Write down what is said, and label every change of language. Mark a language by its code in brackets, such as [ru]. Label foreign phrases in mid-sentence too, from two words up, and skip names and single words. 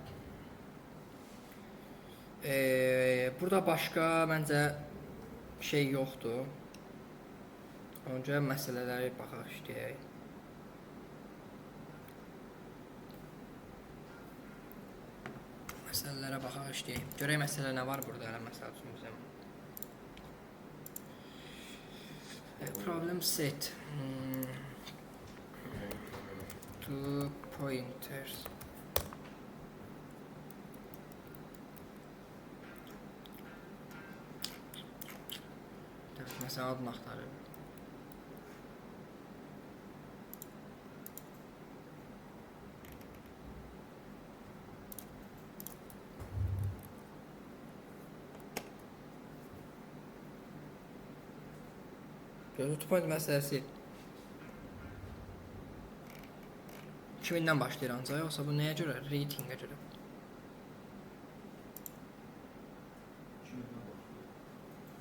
[az] Burada başqa məncə şey yoxdur. Öncə məsələləri baxaq işləyək. Məsələlərə baxaq işləyək. Görək məsələ nə var burada hələ məsəl üçün bizim. [en] Problem set. Two pointers. [tr] Mesela adını axtarıyorum. [en] Two point [az] məsələsi 2000-dən başlayır ancaq, yoxsa bu nəyə görə? Ratingə görə. [tr] 2000'den başlıyor.